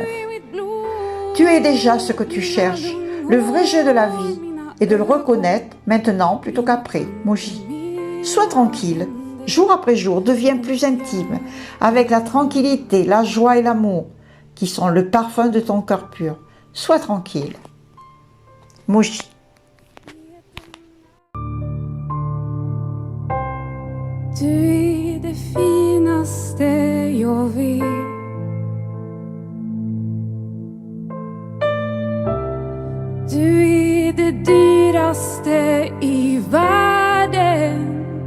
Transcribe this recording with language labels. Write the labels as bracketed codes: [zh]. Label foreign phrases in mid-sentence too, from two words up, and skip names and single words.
[fr] Tu es déjà ce que tu cherches. Le vrai jeu de la vie est de le reconnaître maintenant plutôt qu'après. Moji. Sois tranquille. Jour après jour, deviens plus intime avec la tranquillité, la joie et l'amour qui sont le parfum de ton cœur pur. Sois tranquille. Moji. [sv] Du är det finaste jag vet. Du är det dyraste i världen.